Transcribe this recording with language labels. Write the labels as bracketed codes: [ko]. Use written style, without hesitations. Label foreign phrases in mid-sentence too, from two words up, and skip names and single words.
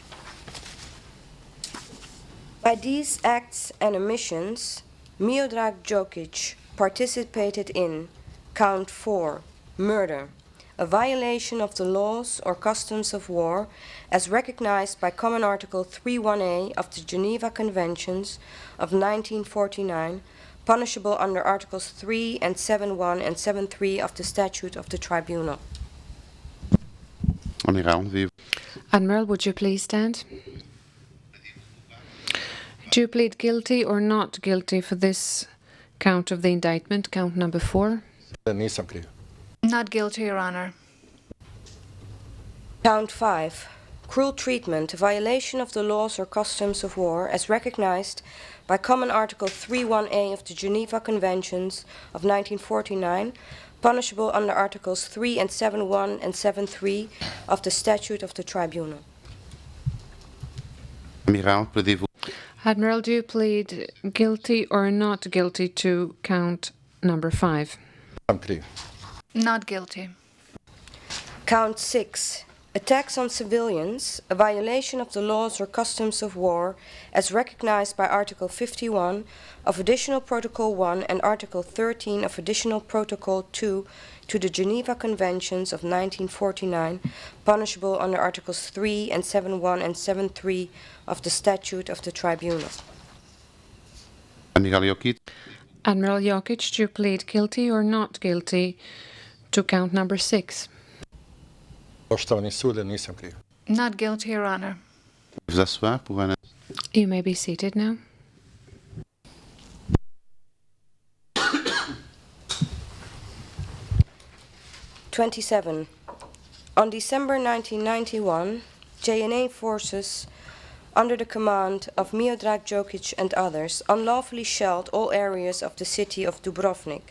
[en] By these acts and omissions, Miodrag Jokić participated in Count 4, murder, a violation of the laws or customs of war as recognized by Common Article 31A of the Geneva Conventions of 1949, punishable under Articles 3 and 7.1 and 7.3 of the Statute of the Tribunal. Admiral, would you please stand? Do you plead guilty or not guilty for this count of the indictment, count number 4? [sr] Nisam kriv. [en] Not guilty, Your Honor. Count 5. Cruel treatment, a violation of the laws or customs of war as recognized by Common Article 3.1a of the Geneva Conventions of 1949, punishable under Articles 3 and 7.1 and 7.3 of the Statute of the Tribunal. Admiral, do you plead guilty or not guilty to count number 5? [sr] Nisam kriv. [en] Not guilty. Count 6. Attacks on civilians, a violation of the laws or customs of war as recognized by Article 51 of Additional Protocol 1 and Article 13 of Additional Protocol 2 to the Geneva Conventions of 1949, punishable under Articles 3 and 7.1 and 7.3 of the Statute of the Tribunal. Admiral Jokić, do you plead guilty or not guilty to count number 6? [sr] Poštovani sude, nisam kriv. [en] Not guilty, Your Honor. You may be seated now. '27. On December 1991, JNA forces under the command of Miodrag Jokić and others unlawfully shelled all areas of the city of Dubrovnik.